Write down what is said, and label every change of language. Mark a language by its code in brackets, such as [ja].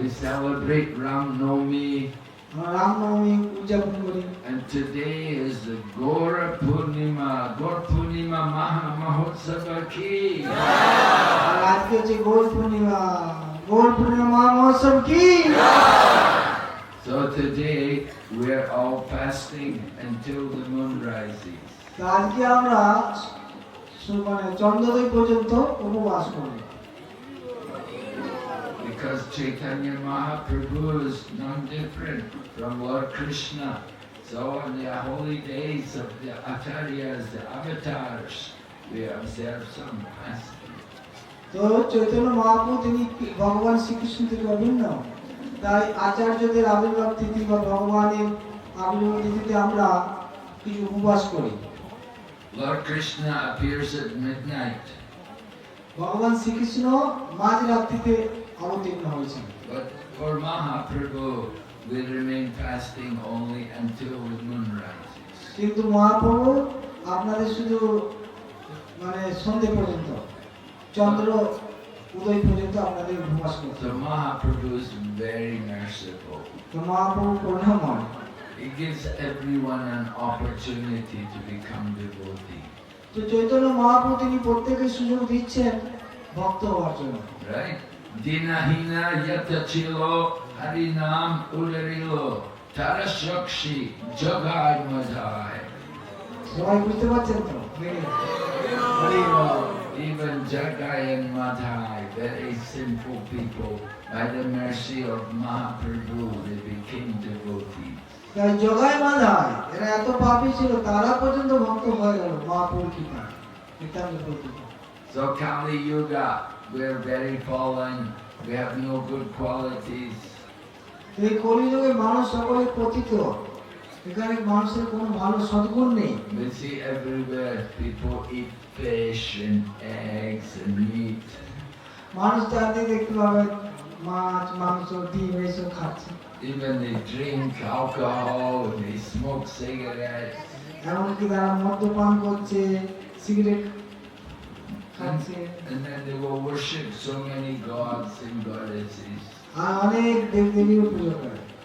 [en] We celebrate Ram Navami. [bn] আমরা রামনবমী উদযাপন করি। [en] And today is the Gora Purnima, Gaur Purnima Maha Mahotsava ki. [bn] আর আজকে হচ্ছে গৌর পূর্ণিমা, গৌর পূর্ণিমা মহোৎসব কি। [en] So today we are all fasting until the moon rises. [bn] তো আজকে আমরা মানে চন্দ্রোদয় পর্যন্ত উপবাস করি। [en] Because Chaitanya Mahaprabhu is non-different from Lord Krishna. So on the holy days of the acharyas, the avatars, we observe some fasting. [bn] তো চৈতন্য মহাপ্রভু তিনি ভগবান শ্রীকৃষ্ণ থেকে অভিন্ন, তাই আচার্যদের আবির্ভাব তিথি বা ভগবানের আবির্ভাব তিথিতে আমরা কিছু উপবাস করি। [en] Lord Krishna appears at midnight, [bn] ভগবান শ্রীকৃষ্ণ মাঝরাত্রিতে অবতীর্ণ হয়েছেন। [en] but for Mahaprabhu, we remain fasting only until the moon rises. [bn] কিন্তু মহাপ্রভু আপনাদের শুধু মানে সন্ধ্যে পর্যন্ত, চন্দ্র উদয় পর্যন্ত আপনাদের উপবাস করতে [en] So [bn] হবে। [en] Mahaprabhu is very merciful. [bn] তো মহাপ্রভু করুণাময়, [en] He gives everyone an opportunity to become devotee. [bn] তো চৈতন্য মহাপ্রভু তিনি প্রত্যেককে সুযোগ দিচ্ছেন ভক্ত হওয়ার জন্য। Right? Dinahina yatachilo harinam ularilo tarashakshi jagad madhai. সবাই বুঝতে পারছেন তো? হরি বল। [en] Even Jagai and Madhai, very simple people, by the mercy of Mahaprabhu, they became devotees. [bn] তাই জগাই মাধায় এরা এত পাপী ছিল, তারা পর্যন্ত ভক্ত হয়ে গেল মহাপুর কৃপা নিত্যান্ত প্রতিভা। [en] So Kali Yuga, we're very fallen, we have no good qualities. [bn] এই কলিযুগে মানুষ সকলে পতিত, এখানে মানুষের কোনো ভালো সদ্গুণ নেই। [en] We see everywhere people eat fish and eggs and meat. [bn] মানুষ যাতে দেখতে পাবে মাছ মাংস ডিম এসব খাচ্ছে, [en] Even they drink alcohol and they smoke cigarettes. [bn] এমনকি তারা মদ্যপান করছে, সিগারেট [en] And, [bn] খাচ্ছে, [en] and then they will worship so many gods and goddesses. [bn] আর অনেক দেবদেবীর পুজো করে।